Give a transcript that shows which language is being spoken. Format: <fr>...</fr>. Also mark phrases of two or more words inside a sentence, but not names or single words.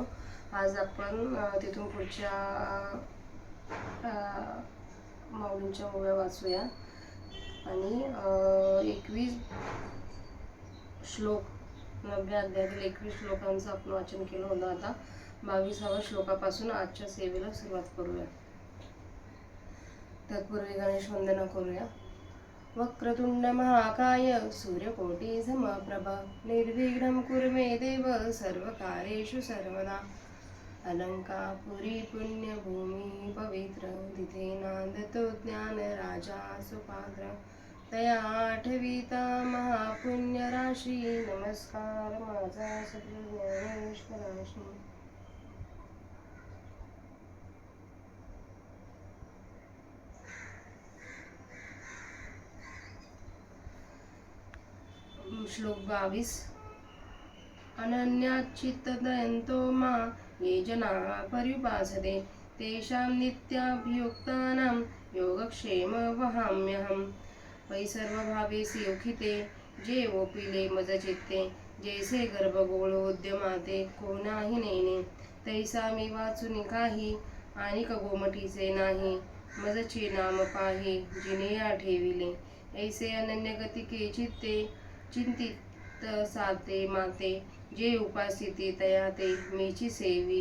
<mr>आज आपण तिथून पुढच्या माऊलींच्या ओव्या वाचूया आणि 21 श्लोक 90 अध्यायातील 21 श्लोकांचं आपण वाचन केलं होतं. आता 22व्या श्लोकापासून आजच्या सेवेला सुरुवात करूया. तत्पूर्वी गणेश वंदना करूया.</mr> <sa>वक्रतुंड महाकाय सूर्यकोटि समप्रभ निर्विघ्नं कुरु मे देव सर्वकार्येषु सर्वदा.</sa> <mr>अलंकापुरी पुण्यभूमी पवित्र तिथे नांदतो ज्ञान राजा सुपात्र. तया आठविता महापुण्य राशी नमस्कार माझा सद्गुरू ज्ञानेश्वराशी. श्लोक 22.</mr> <sa>अनन्याच्चित्तदयन्तो मा ये जना पर्युपासते तेषां नित्याभियुक्तानां योगक्षेम वहाम्यहम्.</sa> <mr>वै सर्वभावेसि योखिते जे ओपिले मज चित्ते जैसे गर्भगोळोद्यमाते कोणाही नेने. तैसा मी वाचुनी काही आणिक गोमटीचे नाही मजचे नाम पाही जिने या ठेविले. ऐसे अनन्य गतिके चित्ते चिंतित साते माते जे उपासिते तया ते मीची सेवी.</mr>